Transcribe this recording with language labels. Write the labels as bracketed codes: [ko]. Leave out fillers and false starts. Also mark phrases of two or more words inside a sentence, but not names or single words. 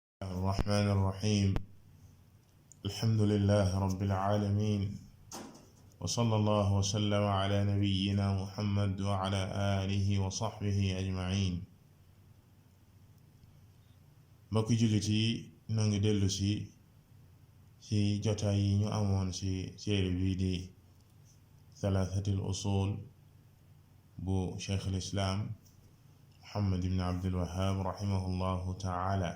[ar] الرحمن الرحيم الحمد لله رب العالمين وصلى الله وسلم على نبينا محمد وعلى آله وصحبه أجمعين. [wo] mbokki jullit yi noo ngi dellu ci jotaay yi ñu amoon ci téere bi di [ar] ثلاثة الأصول [wo] bu Shaykh al-Islam Muhammad ibn Abdul Wahaab [ar] رحمه الله تعالى.